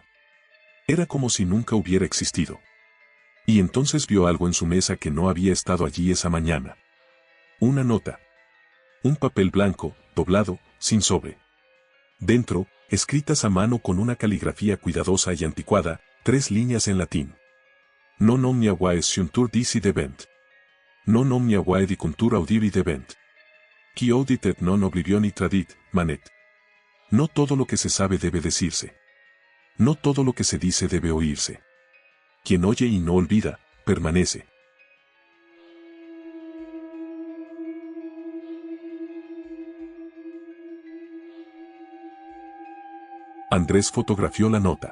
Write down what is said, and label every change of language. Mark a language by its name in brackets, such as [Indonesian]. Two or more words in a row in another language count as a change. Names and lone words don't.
[Spanish] Era como si nunca hubiera existido. Y entonces vio algo en su mesa que no había estado allí esa mañana. Una nota. Un papel blanco, doblado, sin sobre. Dentro, escritas a mano con una caligrafía cuidadosa y anticuada, 3 líneas en latín. [Latin] Non omnia vae sciuntur disi debent. Non omnia vae dicuntur audiri debent. Qui audit et non oblivioni tradit, manet. [Spanish] No todo lo que se sabe debe decirse. No todo lo que se dice debe oírse. Quien oye y no olvida, permanece. Andrés fotografió la nota.